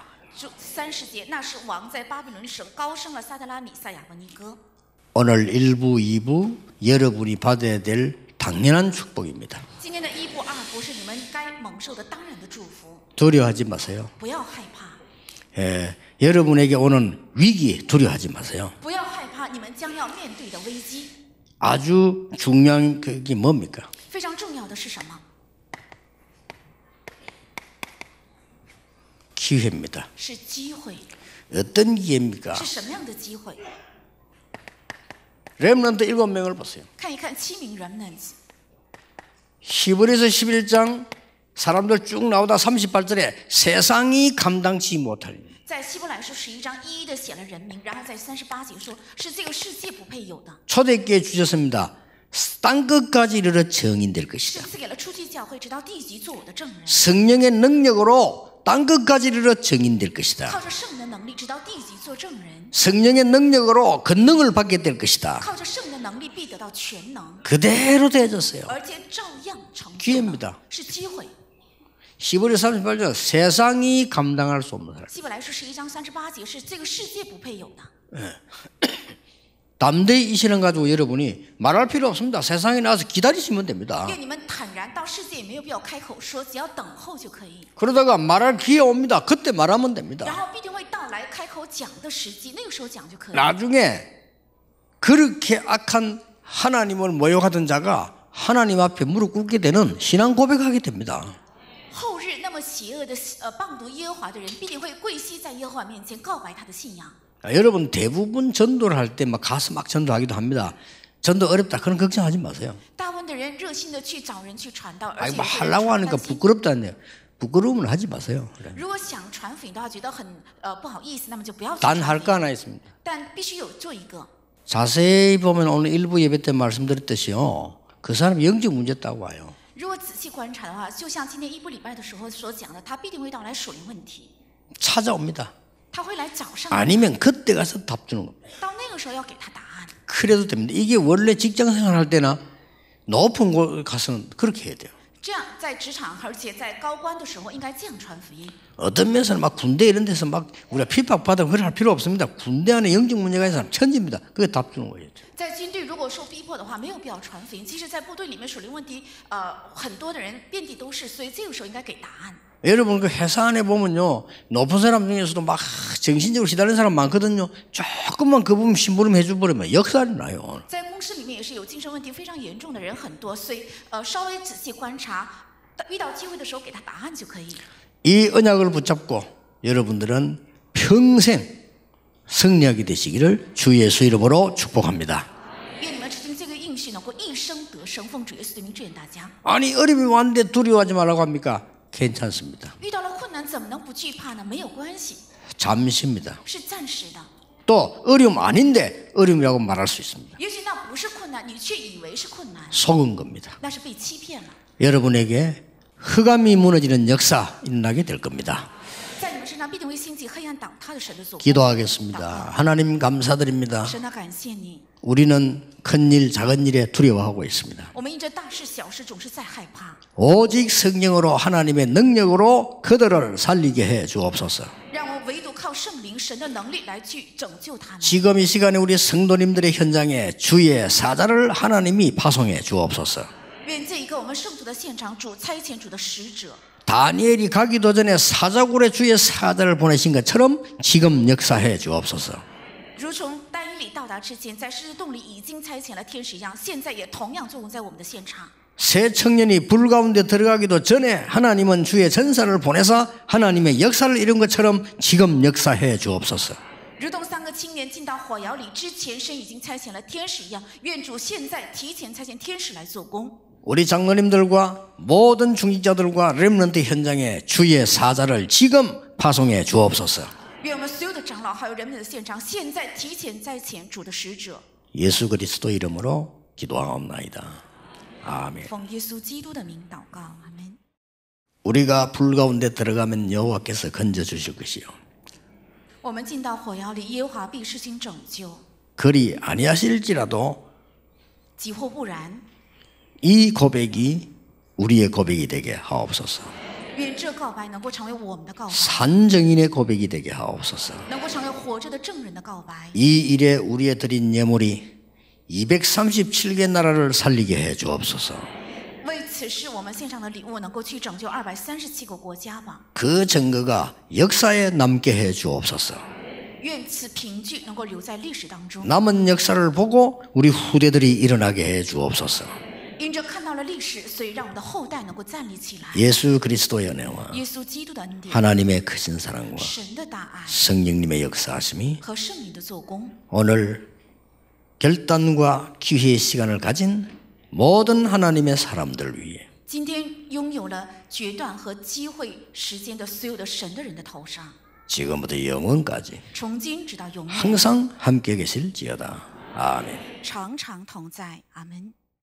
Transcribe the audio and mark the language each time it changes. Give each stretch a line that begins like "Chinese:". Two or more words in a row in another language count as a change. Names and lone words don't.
Chinese: 30 节，那时王在巴比伦省高升了撒德拉米撒亚伯尼哥。
Korean: 오늘 1부, 2부 여러분이 받아야 될 당연한 축복입니다.
Chinese: 今天的1部2部是你们该蒙受的当然的祝福，
Korean: 두려워하지 마세요.
Chinese: 不要害怕，
Korean: 여러분에게 오는 위기 두려워하지 마세요.
Chinese: 不要害怕你们将要面对的危机。
Korean: 아주 중요한 게 뭡니까?
Chinese: 非常重要的是什么？
Korean: 기회입니다.
Chinese: 是机会。
Korean: 어떤 기회입니까?
Chinese: 是什么样的机会？
Korean: 렘넌트 7명을 보세요.
Chinese: 看一看7名 remnants。
Korean: 히브리서 11장 사람들 쭉 나오다 38절에 세상이 감당치 못할
Chinese: 在希伯来书11章一一的写了人名，然后在38节说是这个世界不配有的，
Korean: 초대교회 주셨습니다. 땅끝까지 이르러 정인될
Chinese: 是
Korean: 것이다.
Chinese: 赐给了初期教会，直到地级做我的证人，
Korean: 성령의 능력으로 땅끝까지 이르러 정인될
Chinese: 靠
Korean: 것이다.
Chinese: 着圣的能力，直到地级做证人，
Korean: 성령의 능력으로 권능을 받게 될 것이다.
Chinese: 靠着圣的能力必得到全能，
Korean: 그대로 되어졌어요.
Chinese: 而且照样成就
Korean: 기회입니다.
Chinese: 了，是机会。
Korean: 히브리 38절 세상이 감당할 수 없는 사람.
Chinese: 希伯来书11章38节是这个世界不配有的，
Korean: 담대히 이 신앙 가지고 여러분이 말할 필요 없습니다. 세상에 나와서 기다리시면 됩니다.
Chinese: 愿你们坦然到世界，也没有必要开口说，只要等候就可以。
Korean: 그러다가 말할 기회 옵니다. 그때 말하면
Chinese: 然
Korean: 됩니다.
Chinese: 后必定会到来开口讲的时机，那个时候讲就可以。
Korean: 나중에 그렇게 악한 하나님을 모욕하던 자가 하나님 앞에 무릎 꿇게 되는 신앙 고백하게 됩니다.
Chinese: 后日那么邪恶的谤读耶和华的人，必定会跪膝在耶和华面前告白他的信仰。
Korean: 여러분 대부분 전도를 할 때 막 가서 막 전도하기도 합니다. 전도 어렵다 그런 걱정하지 마세요.
Chinese: 大部分的人热心的去找人去传道，而
Korean: 아이
Chinese: 且
Korean: 뭐
Chinese: 有些人
Korean: 하려고
Chinese: 传
Korean: 하니까
Chinese: 担心
Korean: 부끄럽다는데 부끄러우면 하지 마세요.
Chinese: 如果想传福音的话，觉得很不好意思，那么就不要去
Korean: 단
Chinese: 传
Korean: 할
Chinese: 福
Korean: 거
Chinese: 音。
Korean: 하나 있습니다.
Chinese: 但必须有做一个。
Korean: 자세히 보면 오늘 일부 예배 때 말씀드렸듯이요. 그 사람 영적 문제 있다고 와요.
Chinese: 如果仔细观察的话，就像今天一部礼拜的时候所讲的，他必定会到来属灵问题，
Korean: 찾아옵니다.
Chinese: 他会来找上你，
Korean: 아니면 그때 가서 답 주는 겁니다.
Chinese: 到那个时候要给他答案。
Korean: 그래도 됩니다. 이게 원래 직장 생활할 때나 높은 곳 가서는 그렇게 해야 돼요.
Chinese: 这样在职场，而且在高官的时候，应该这样传福音。
Korean: 어떤 면에서는 막 군대 이런 데서 막 우리가 핍박받으면 그럴 필요 없습니다. 군대 안에 영적 문제가 있는 사람 천지입니다. 그게 답 주는 거예요.
Chinese: 在军队如果受逼迫的话，没有必要传福音。其实，在部队里面属灵问题，很多的人遍地都是，所以这个时候应该给答案。
Korean: 여러분 그 회사 안에 보면요. 높은 사람 중에서도 막 정신적으로 시달리는 사람 많거든요. 조금만 그 부분 심부름 해줘버리면 역살이 나요.
Chinese: 在公司里面也是有精神问题非常严重的人很多，所以稍微仔细观察，遇到机会的时候给他答案就可以。
Korean: 이 언약을 붙잡고 여러분들은 평생 승리하게 되시기를 주 예수 이름으로 축복합니다.
Chinese: 愿你们吃进这个应许，能够一生得生。奉主耶稣的名祝愿大家。
Korean: 아니 어려움이 왔는데 두려워하지 말라고 합니까? 괜찮습니다.
Chinese: 遇到了困难，怎么能不惧怕呢？没有关系，
Korean: 잠시입니다.
Chinese: 是暂时的。
Korean: 또 어려움 아닌데 어려움이라고 말할 수 있습니다.
Chinese: 也许那不是困难，你却以为是困难，
Korean: 속은 겁니다.
Chinese: 那是被欺骗了。
Korean: 여러분에게 흑암이 무너지는 역사 일어나게 될 겁니다.
Chinese: 在你们身上必定会兴起黑暗倒塌的神的作为。
Korean: 기도하겠습니다. 하나님 감사드립니다.
Chinese: 神啊，感谢你，
Korean: 우리는 큰일 작은 일에 두려워하고 있습니다.
Chinese: 我们因着大事小事总是在害怕。
Korean: 오직 성령으로 하나님의 능력으로 그들을 살리게 해 주옵소서.
Chinese: 让我们唯独靠圣灵神的能力来去拯救他们。
Korean: 지금 이 시간에 우리 성도님들의 현장에 주의 사자를 하나님이 파송해 주옵소서.
Chinese: 愿这一个我们圣徒的现场，主差遣主的使者，
Korean: 다니엘이 가기도 전에 사자굴에 주의 사자를 보내신 것처럼 지금 역사해 주옵소서.
Chinese: 如从但以理到达之前，在狮子洞里已经差遣了天使一样，现在也同样作用在我们的现场。
Korean: 새 청년이 불 가운데 들어가기도 전에 하나님은 주의 전사를 보내서 하나님의 역사를 이룬 것처럼 지금 역사해 주옵소서.
Chinese: 如同三个青年进到火窑里之前，神已经差遣了天使一样，愿主现在提前差遣天使来做工。
Korean: 우리 장로님들과 모든 중직자들과 렘넌트 현장에 주의 사자를 지금 파송해 주옵소서.
Chinese: 愿我们所有的长老还有人们的现场，现在提前差遣主的使者。
Korean: 예수 그리스도 이름으로 기도하옵나이다. 아멘.
Chinese: 奉耶稣基督的名祷告，阿门。
Korean: 우리가 불 가운데 들어가면 여호와께서 건져 주실 것이요.
Chinese: 我们进到火窑里，耶和华必施行拯救。
Korean: 그리 아니하실지라도
Chinese: 即或不然，
Korean: 이 고백이 우리의 고백이 되게 하옵소서.
Chinese: 愿这告白能够成为我们的告白，
Korean: 산정인의 고백이 되게 하옵소서.
Chinese: 能够成为活着的证人的告白。
Korean: 이 일에 우리의 드린 예물이 237개 나라를 살리게 해 주옵소서.
Chinese: 为此事，我们献上的礼物能够去拯救237个国家吧。
Korean: 그 증거가 역사에 남게 해 주옵소서.
Chinese: 愿此凭据能够留在历史当中。
Korean: 남은 역사를 보고 우리 후대들이 일어나게 해 주옵소서.
Chinese: 因着看到了历史，所以让我们的后代能够站立起来。
Korean: 예수 그리스도의 은혜와
Chinese: 耶稣基督的恩典、
Korean: 하나님의 크신 사랑과
Chinese: 神的大爱
Korean: 성령님의 역사하심이
Chinese: 和圣灵的做工，
Korean: 오늘 결단과 기회의 시간을 가진 모든 하나님의 사람들 위해
Chinese: 今天拥有了决断和机会时间的所有的神的人的头上，
Korean: 지금부터 영원까지
Chinese: 从今直到永远，
Korean: 항상 함께 계실지어다. 아멘.
Chinese: 常常同在。阿门。